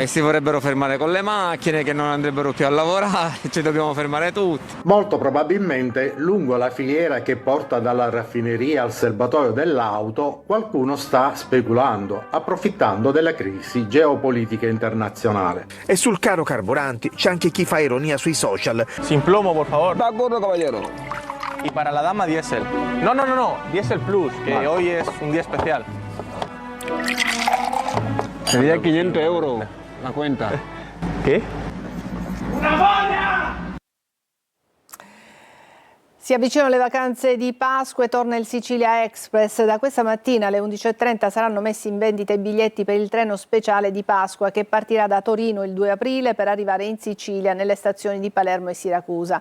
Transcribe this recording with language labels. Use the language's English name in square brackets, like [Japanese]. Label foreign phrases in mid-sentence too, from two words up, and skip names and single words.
[Italian] Si vorrebbero fermare con le macchine, che non andrebbero più a lavorare, ci dobbiamo fermare tutti. Molto probabilmente lungo la filiera che porta dalla raffineria al serbatoio dell'auto qualcuno sta speculando, approfittando della crisi geopolitica internazionale. E sul caro carburanti c'è anche chi fa ironia sui social. [Spanish] Sin plomo, por favor. De acuerdo, caballero. Y para la dama, diésel. No, diésel plus, que hoy es un día especial. Sería 500 euros la cuenta. ¿Qué? [Italian] ¡Una bolla! Si avvicinano le vacanze di Pasqua e torna il Sicilia Express. Da questa mattina alle 11:30 saranno messi in vendita i biglietti per il treno speciale di Pasqua che partirà da Torino il 2 aprile per arrivare in Sicilia nelle stazioni di Palermo e Siracusa.